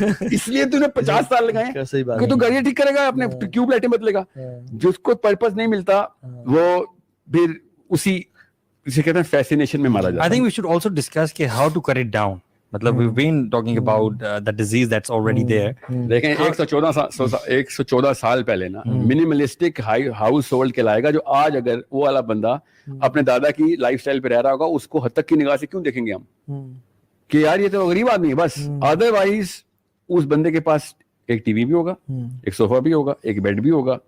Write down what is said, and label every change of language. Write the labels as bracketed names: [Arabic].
[Urdu] اس لیے تو نے 50 سال لگائے کہ تو گاڑی ٹھیک کرے گا, اپنے ٹیوب لائٹیں بدلے گا. جس کو پرپز نہیں ملتا وہ پھر اسی اسے کہتے ہیں فیسینیشن میں مارا جاتا ہے. [English] I think we should also discuss کہ how to cut it down. مطلب we've been talking about the disease that's already there. [Urdu] دیکھیں 114 سال پہلے نا منیملسٹک ہاؤس ہولڈ کہلائے گا, جو آج اگر وہ والا بندہ اپنے دادا کی لائف سٹائل پہ رہ رہا ہوگا, اس کو حد تک کی نگاہ سے کیوں دیکھیں گے ہم کہ یار یہ تو غریب آدمی ہے بس. ادروائز اس بندے کے پاس ایک ٹی وی بھی ہوگا, ایک صوفہ بھی ہوگا, ایک بیڈ بھی ہوگا,